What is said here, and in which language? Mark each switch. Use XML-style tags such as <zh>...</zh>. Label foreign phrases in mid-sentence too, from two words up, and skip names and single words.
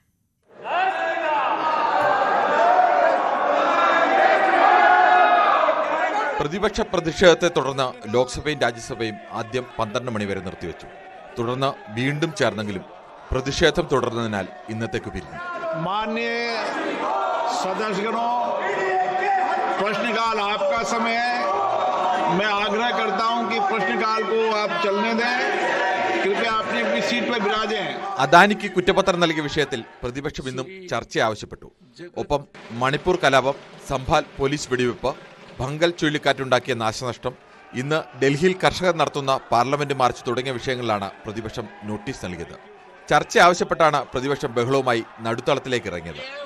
<ml>പ്രതിപക്ഷ പ്രതിഷേധത്തെ തുടർന്ന് ലോക്സഭയും രാജ്യസഭയും ആദ്യം 12 മണി വരെ നിർത്തിവെച്ചു. തുടർന്ന് വീണ്ടും ചേർന്നെങ്കിലും പ്രതിഷേധം തുടർന്നതിനാൽ ഇന്നത്തേക്ക് പിരിഞ്ഞു.</ml> <hi>माननीय सदस्यगणों, प्रश्नकाल आपका समय है. मैं आग्रह करता हूं कि प्रश्नकाल को आप चलने दें. कृपया अपनी अपनी सीट पर विराजें.</hi> <ml>അദാനിക്ക് കുറ്റപത്രം നൽകിയ വിഷയത്തിൽ പ്രതിപക്ഷം ഇന്നും ചർച്ച ആവശ്യപ്പെട്ടു. ഒപ്പം മണിപ്പൂർ കലാപം, സംഭാൽ പോലീസ് വെടിവെപ്പ്, ഭങ്കൽ ചുഴലിക്കാറ്റുണ്ടാക്കിയ നാശനഷ്ടം, ഇന്ന് ഡൽഹിയിൽ കർഷകർ നടത്തുന്ന പാർലമെന്റ് മാർച്ച് തുടങ്ങിയ വിഷയങ്ങളിലാണ് പ്രതിപക്ഷം നോട്ടീസ് നൽകിയത്. ചർച്ച ആവശ്യപ്പെട്ടാണ് പ്രതിപക്ഷം ബഹളവുമായി നടുത്തളത്തിലേക്ക് ഇറങ്ങിയത്.</ml>